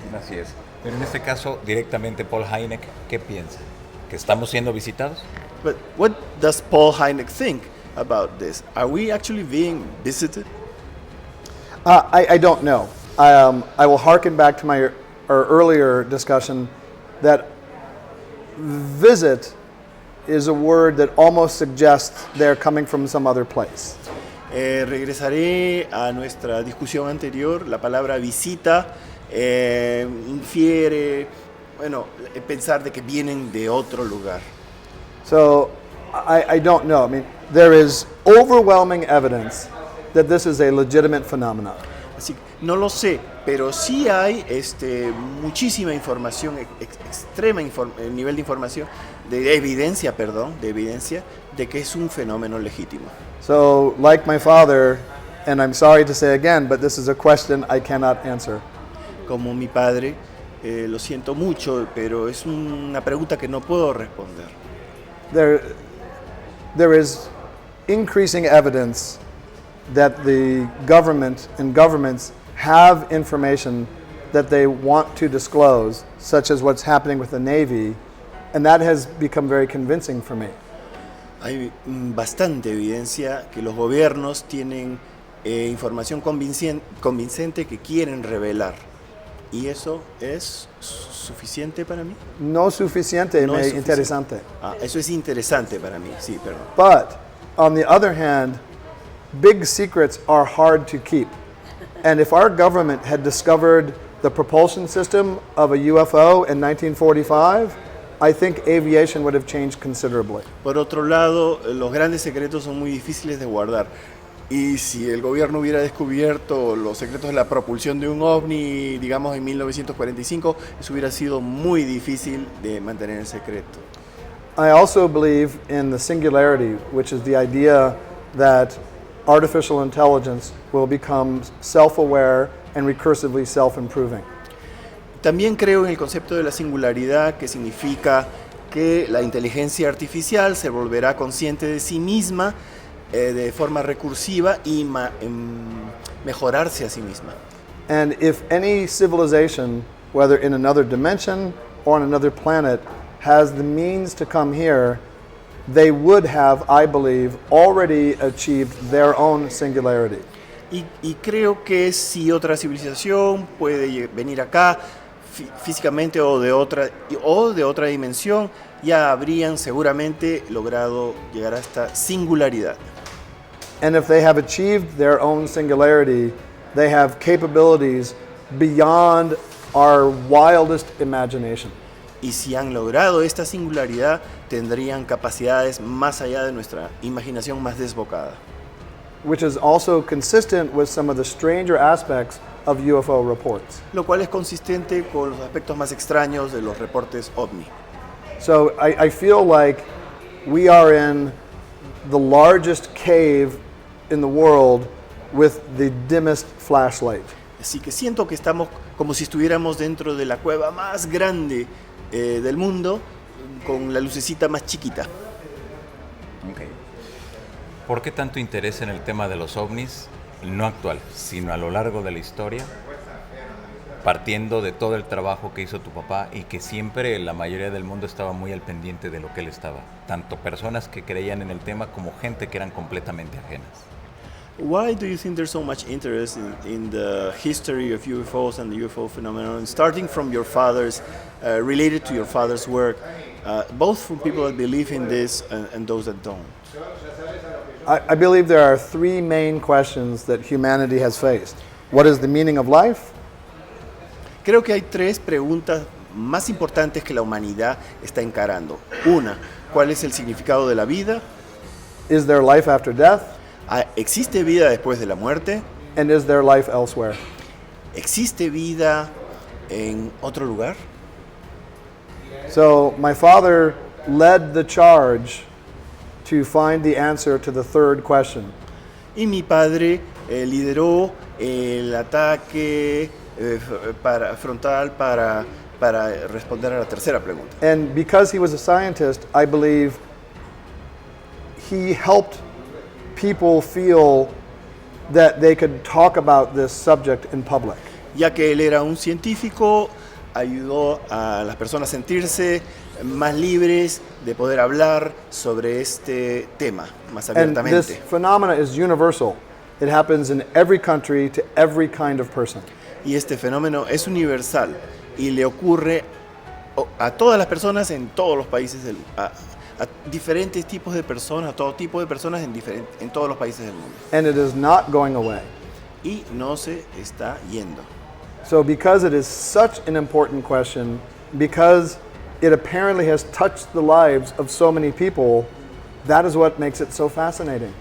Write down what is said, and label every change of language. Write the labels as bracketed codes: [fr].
[es] Así es. Pero en este caso, directamente Paul Hynek, ¿qué piensa? ¿Que estamos siendo visitados? [en] But what does Paul Hynek think about this? Are we actually being visited? I don't know. I will hearken back to our earlier discussion that visit is a word that almost suggests they're coming from some other place. [es] Regresaré a nuestra discusión anterior. La palabra visita infiere, pensar de que vienen de otro lugar. [en] So I don't know. I mean, there is overwhelming evidence that this is a legitimate phenomenon. [es] Así que no lo sé, pero sí hay muchísima información, extrema nivel de información, de evidencia de que es un fenómeno legítimo. [en] So, like my father, and I'm sorry to say again, but this is a question I cannot answer. [es] Como mi padre, lo siento mucho, pero es una pregunta que no puedo responder. [en] There is increasing evidence that the government and governments have information that they want to disclose, such as what's happening with the Navy, and that has become very convincing for me. [es] Hay bastante evidencia que los gobiernos tienen información convincente que quieren revelar. ¿Y eso es suficiente para mí? No suficiente, No es suficiente. interesante. Eso es interesante para mí, sí, perdón. [en] But, on the other hand, big secrets are hard to keep. And if our government had discovered the propulsion system of a UFO in 1945, I think aviation would have changed considerably. [es] Por otro lado, los grandes secretos son muy difíciles de guardar. Y si el gobierno hubiera descubierto los secretos de la propulsión de un ovni, digamos en 1945, eso hubiera sido muy difícil de mantener en secreto. [en] I also believe in the singularity, which is the idea that artificial intelligence will become self-aware and recursively self-improving. [es] También creo en el concepto de la singularidad, que significa que la inteligencia artificial se volverá consciente de sí misma de forma recursiva y mejorarse a sí misma. [en] And if any civilization, whether in another dimension or on another planet, has the means to come here, they would have, I believe, already achieved their own singularity. [es] Y creo que si otra civilización puede venir acá físicamente o de otra dimensión, ya habrían seguramente logrado llegar a esta singularidad. [en] And if they have achieved their own singularity, they have capabilities beyond our wildest imagination. [es] Y si han logrado esta singularidad, tendrían capacidades más allá de nuestra imaginación más desbocada. [en] Which is also consistent with some of the stranger aspects of UFO reports. [es] Lo cual es consistente con los aspectos más extraños de los reportes OVNI. [en] So I feel like we are in the largest cave in the world with the dimmest flashlight. [es] Así que siento que estamos como si estuviéramos dentro de la cueva más grande del mundo, con la lucecita más chiquita. [en] Okay. [es] ¿Por qué tanto interés en el tema de los ovnis, no actual, sino a lo largo de la historia, partiendo de todo el trabajo que hizo tu papá y que siempre la mayoría del mundo estaba muy al pendiente de lo que él estaba, tanto personas que creían en el tema como gente que eran completamente ajenas? [en] Why do you think there's so much interest in the history of UFOs and the UFO phenomenon, starting from your father's, related to your father's work, both from people that believe in this and those that don't? I believe there are three main questions that humanity has faced. What is the meaning of life? [es] Creo que hay tres preguntas más importantes que la humanidad está encarando. Una, ¿cuál es el significado de la vida? [en] Is there life after death? [es] ¿Existe vida después de la muerte? [en] And is there life elsewhere? [es] ¿Existe vida en otro lugar? [en] So my father led the charge to find the answer to the third question. [es] Y mi padre lideró el ataque frontal para responder a la tercera pregunta. [en] And because he was a scientist, I believe he helped people feel that they could talk about this subject in public. [es] Ya que él era un científico, ayudó a las personas a sentirse más libres de poder hablar sobre este tema más [en] And [es] abiertamente. [en] this phenomena is universal. It happens in every country to every kind of person. [es] Y este fenómeno es universal y le ocurre a todas las personas en todos los países a diferentes tipos de personas, a todo tipo de personas en todos los países del mundo. [en] And it is not going away. [es] Y no se está yendo. [en] So because it is such an important question, because it apparently has touched the lives of so many people, that is what makes it so fascinating.